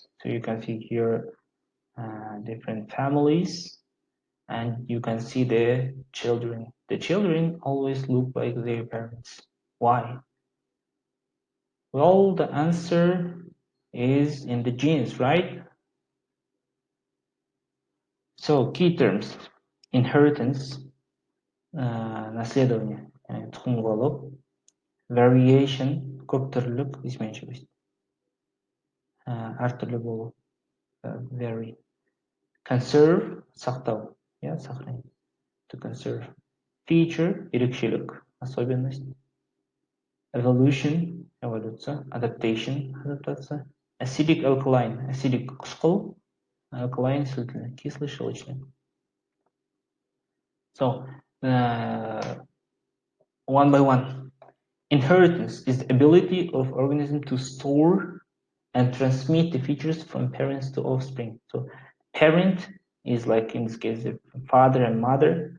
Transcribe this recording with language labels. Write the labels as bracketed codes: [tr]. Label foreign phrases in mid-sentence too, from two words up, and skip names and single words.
[en] So you can see here different families, and you can see the children. The children always look like their parents. Why? Well, the answer is in the genes, right? So, key terms: inheritance, [kk] наследование, тұқым қуалау, variation, көп түрлілік, изменчивость, әртүрлі болу, [en] vary, conserve, [kk] сақтау, сохранить, [en] to conserve, feature, [ru] ерекшелік, особенность, evolution, эволюция, adaptation, адаптация, [en] acidic alkaline, acidic қышқыл, alkaline сілтілі, [ru] кислый щелочной. [en] So, one by one. Inheritance is the ability of organism to store and transmit the features from parents to offspring. So, parent is like in this case the father and mother.